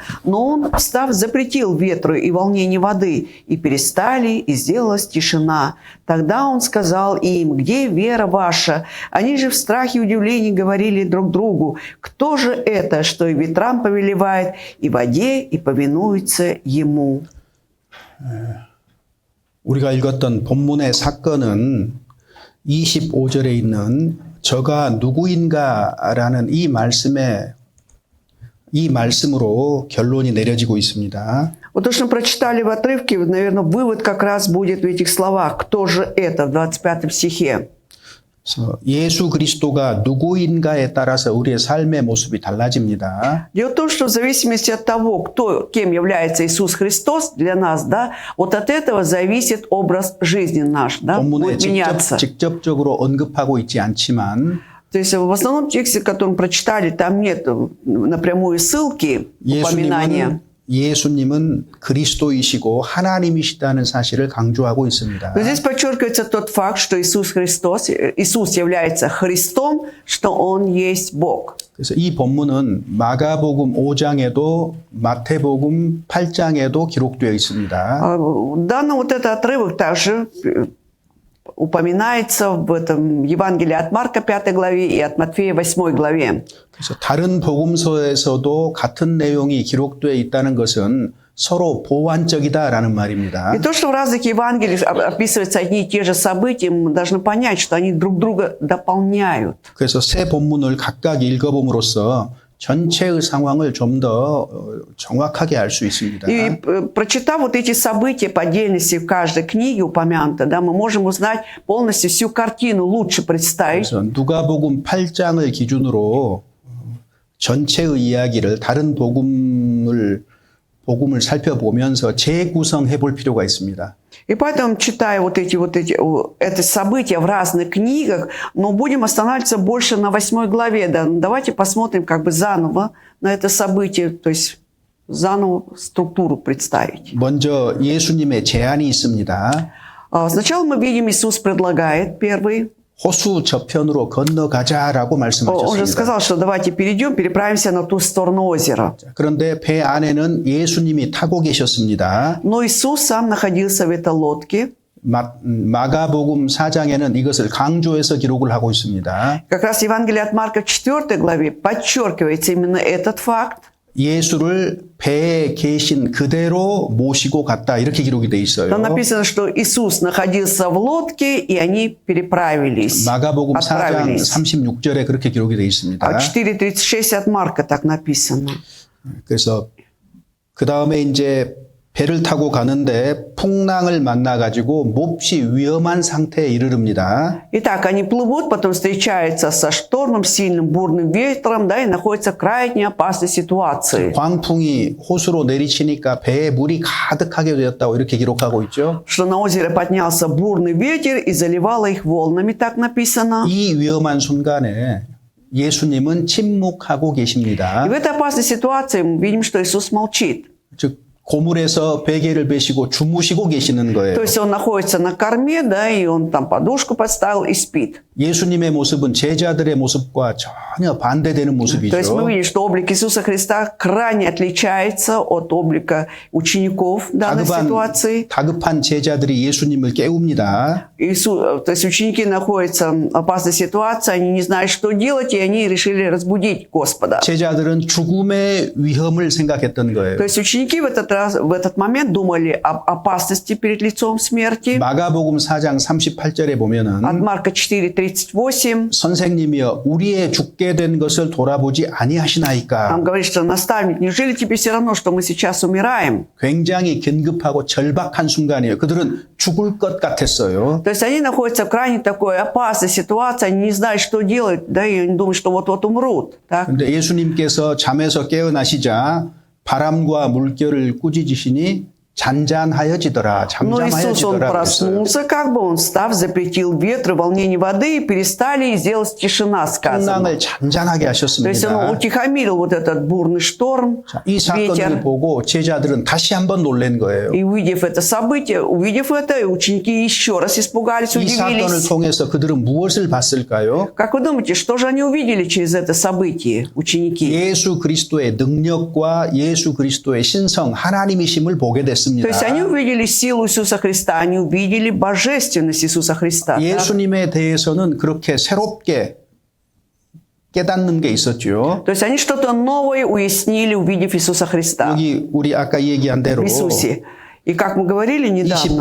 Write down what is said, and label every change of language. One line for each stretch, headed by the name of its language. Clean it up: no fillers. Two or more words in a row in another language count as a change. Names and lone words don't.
Russian: Но он, встав, запретил ветру и волнению воды, и перестали, и сделалась тишина. Тогда он сказал им: «Где вера ваша?» Они же в страхе и удивлении говорили друг другу: «Кто же это, что и ветрам повелевает, и воде, и повинуется ему?»
Korean: 우리가 읽었던 본문의 사건은 25절에 있는 저가 누구인가라는 이 말씀으로 결론이 내려지고 있습니다.
Russian: Вот то, что мы прочитали в отрывке, наверное, вывод как раз будет в этих словах. Кто же это в 25 стихе?
Korean: 그래서 예수 그리스도가 누구인가에 따라서 우리의 삶의 모습이 달라집니다.
Russian: Дело в том, что в зависимости от того, кем является Иисус Христос для нас, да, вот от этого зависит образ жизни наш, да,
Korean: 본문에
Russian: будет меняться.
Korean: 직접적으로 언급하고 있지 않지만
Russian: То есть в основном тексте, который мы прочитали, там нет напрямую ссылки, упоминания.
Korean: 예수님은 그리스도이시고 하나님이시다는 사실을 강조하고 있습니다.
Russian: Но здесь подчеркивается тот факт, что Иисус является Христом, что Он есть Бог.
Korean: 그래서 이 본문은 마가복음 5장에도 마태복음 8장에도 기록되어 있습니다.
Russian: Данный вот этот отрывок также упоминается в этом Евангелии от Марка 5 главе и от Матфея 8 главе.
Korean: 그래서 다른 복음서에서도 같은 내용이 기록되어 있다는 것은 서로 보완적이다라는 말입니다.
Russian: И то, что в разных Евангелиях описываются одни и те же события, мы должны понять, что они друг друга дополняют.
Korean: 그래서 세 본문을 각각 읽어봄으로써 전체의 상황을 좀 더 정확하게 알 수 있습니다.
Russian: И прочитав вот эти события по отдельности в каждой книге упомянуто, да, мы можем узнать полностью всю картину, лучше представить.
Korean: 그래서 누가복음 8장을 기준으로 전체의 이야기를 다른 복음을 살펴보면서 재구성해 볼 필요가 있습니다.
Russian: И поэтому, читая это события в разных книгах, но будем останавливаться больше на 8 главе. Да. Давайте посмотрим как бы заново на это событие, то есть заново структуру представить.
Korean: 먼저 예수님의 제안이 있습니다.
Russian: Сначала мы видим, Иисус предлагает первый.
Korean: 호수 저편으로 건너가자라고
Russian: Он же
Korean: 말씀하셨습니다.
Russian: сказал, что давайте переправимся на ту сторону озера.
Korean: 그런데 배 안에는 예수님이 타고 계셨습니다.
Russian: Но Иисус сам находился в этой лодке.
Korean: 마가복음 4장에는 이것을 강조해서 기록을 하고 있습니다.
Russian: Как раз Евангелие от Марка в 4 главе подчеркивается именно этот факт.
Korean: 예수를 배에 계신 그대로 모시고 갔다 이렇게 기록이 돼 있어요.
Russian: Там написано, что Иисус находился в лодке, и они переправились.
Korean: 마가복음 4장
Russian: отправились.
Korean: 36절에 그렇게 기록이 돼 있습니다.
Russian: 4:36 от Марка так написано.
Korean: 그래서 그 다음에 이제 배를 타고 가는데 풍랑을 만나가지고 몹시 위험한 상태에 이르릅니다.
Russian: Итак, они плывут, потом встречаются со штормом, сильным бурным ветром, да, и находятся в крайне опасной ситуации.
Korean: 광풍이 호수로 내리치니까 배에 물이 가득하게 되었다고 이렇게 기록하고 있죠.
Russian: Что на озере поднялся бурный ветер и заливало их волнами, так написано.
Korean: 이 위험한 순간에 예수님은 침묵하고 계십니다.
Russian: И в этой опасной ситуации мы видим, что Иисус молчит.
Korean: 즉 고물에서 베개를 베시고 주무시고 계시는 거예요.
Russian: То есть он находится на корме, да, и он там подушку подставил и спит.
Korean: 예수님의 모습은 제자들의 모습과 전혀 반대되는
Russian: То есть мы
Korean: 모습이죠.
Russian: видим, что облик Иисуса Христа крайне отличается от облика учеников данной ситуации.
Korean: 다급한 제자들이 예수님을 깨웁니다.
Russian: То есть ученики находятся в опасной ситуации, они не знают, что делать, и они решили разбудить Господа.
Korean: 제자들은 죽음의 위험을 생각했던 거예요.
Russian: То есть ученики в этот момент думали об опасности перед лицом смерти.
Korean: 마가복음 4장 38절에 보면은
Russian: От Марка 4:38
Korean: 선생님이여 우리의 죽게 된 것을 돌아보지
Russian: там
Korean: 아니하시나이까.
Russian: говорит, что наставник, неужели тебе все равно, что мы сейчас умираем?
Korean: 굉장히 긴급하고 절박한 순간이에요. 그들은 죽을 것 같았어요.
Russian: То есть они находятся в крайне такой опасной ситуации, они не знают, что делать, да, и они думают, что вот-вот умрут. Так?
Korean: 그런데 예수님께서 잠에서 깨어나시자 바람과 물결을 꾸짖으시니 잔잔하여지더라.
Russian: Но Иисус, он
Korean: 잠잠하여지더라. 그랬어요.
Russian: проснулся, как бы он, встав, запретил ветру, волнение воды, и перестали, и сделалась тишина, сказано.
Korean: 풍랑을 잔잔하게
Russian: То есть он
Korean: 하셨습니다.
Russian: утихомирил вот этот бурный шторм,
Korean: 자, 이 사건을
Russian: ветер.
Korean: 보고 제자들은 다시 한번 놀란 거예요.
Russian: И увидев это событие, увидев это, ученики еще раз испугались,
Korean: 이 사건을
Russian: удивились.
Korean: 통해서 그들은 무엇을 봤을까요?
Russian: Как вы думаете, что же они увидели через это событие, ученики?
Korean: 예수 그리스도의 능력과 예수 그리스도의 신성 하나님이심을 보게 됐습니다.
Russian: То есть они увидели силу Иисуса Христа, они увидели божественность Иисуса Христа. так?
Korean: 예수님에 대해서는 그렇게 새롭게 깨닫는 게 있었죠.
Russian: То есть они что-то новое уяснили, увидев Иисуса Христа
Korean: 여기 우리 아까 얘기한 대로
Russian: в Иисусе. И как мы говорили недавно,